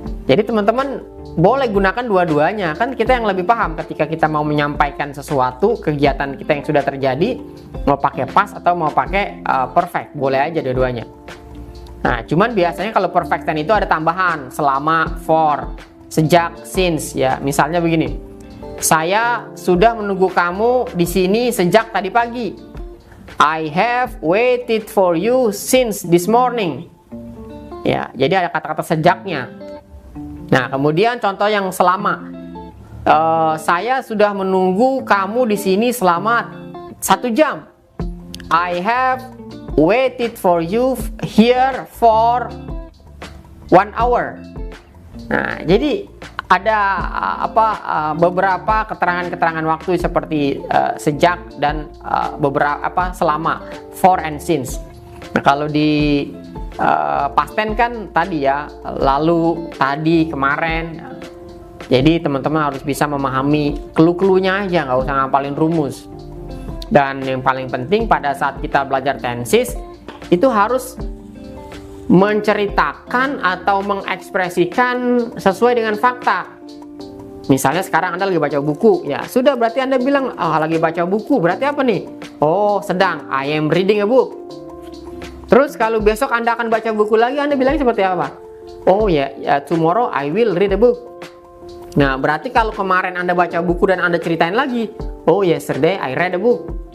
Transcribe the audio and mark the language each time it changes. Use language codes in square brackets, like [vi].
[id] Jadi teman-teman boleh gunakan dua-duanya. Kan kita yang lebih paham ketika kita mau menyampaikan sesuatu, kegiatan kita yang sudah terjadi, mau pakai past atau mau pakai perfect, boleh aja dua-duanya. Nah, cuman biasanya kalau perfect tense itu ada tambahan selama, for, sejak, since ya. Misalnya begini. Saya sudah menunggu kamu di sini sejak tadi pagi. [en] I have waited for you since this morning. [id] Ya, jadi ada kata-kata sejaknya. Nah, kemudian contoh yang selama. Saya sudah menunggu kamu di sini selama 1 jam. [en] I have waited for you here for 1 hour. [id] Nah, jadi ada beberapa keterangan-keterangan waktu seperti sejak dan beberapa selama, [en] for and since. [id] Nah, kalau di past tense kan tadi ya, lalu, tadi, kemarin. Jadi teman-teman harus bisa memahami clue-cluenya aja, nggak usah ngapalin rumus. Dan yang paling penting pada saat kita belajar tenses itu harus menceritakan atau mengekspresikan sesuai dengan fakta. Misalnya sekarang Anda lagi baca buku, ya sudah berarti Anda bilang lagi baca buku, berarti apa nih? Oh, sedang, [en] I am reading a book. [id] Terus kalau besok Anda akan baca buku lagi, Anda bilang seperti apa? [en] Oh ya, tomorrow I will read a book. [id] Nah, berarti kalau kemarin Anda baca buku dan Anda ceritain lagi, oh [en] yesterday I read a book.